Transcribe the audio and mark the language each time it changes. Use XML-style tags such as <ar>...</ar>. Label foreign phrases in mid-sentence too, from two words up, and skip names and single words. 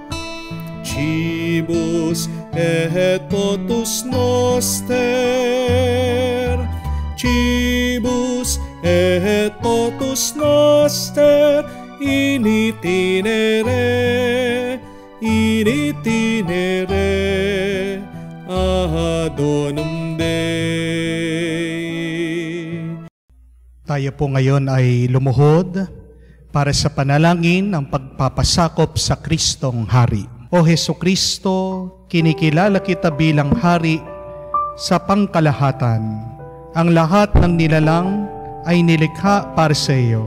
<la>Cibus et potus noster, cibus et potus noster in itinere ad donum Dei.</la> <tl>Tayo po ngayon ay lumuhod para sa panalangin ng pagpapasakop sa Kristong Hari. O Jesucristo, kinikilala kita bilang Hari sa pangkalahatan. Ang lahat ng nilalang ay nilikha para sa iyo.</tl>